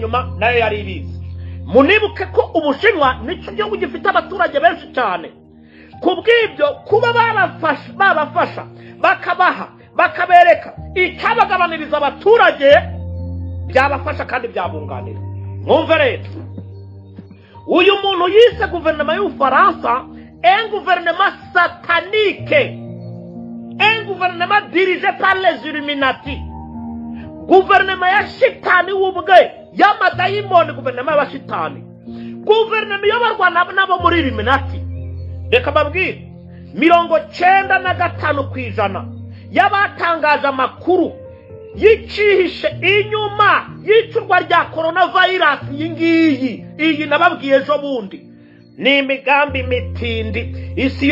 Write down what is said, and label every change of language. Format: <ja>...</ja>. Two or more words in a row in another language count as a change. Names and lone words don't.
<rw>inyuma nayo yari ibizi munibuke ko Ubushinwa nicyo gihugu gifite abaturage benshi cyane kubw'ibyo kuba babafasha bakabaha bakabereka icyabagabaniriza abaturage byabafasha kandi byabunganira mwumve rero uyu muntu yise guverinoma y'Ubufaransa</rw> <fr>un gouvernement satanique un gouvernement dirigé par les Illuminati</fr> <rw>guverinoma ya shitani w'ubwe y'amadayimoni guverinoma y'abashitani guverinoma y'abarwana nabo muri Illuminati reka babwire 95% y'abatangaje amakuru yicihishe inyuma y'icurwa rya coronavirus iyi nababwiye ejo bundi ni imigambi mitindi isi</rw>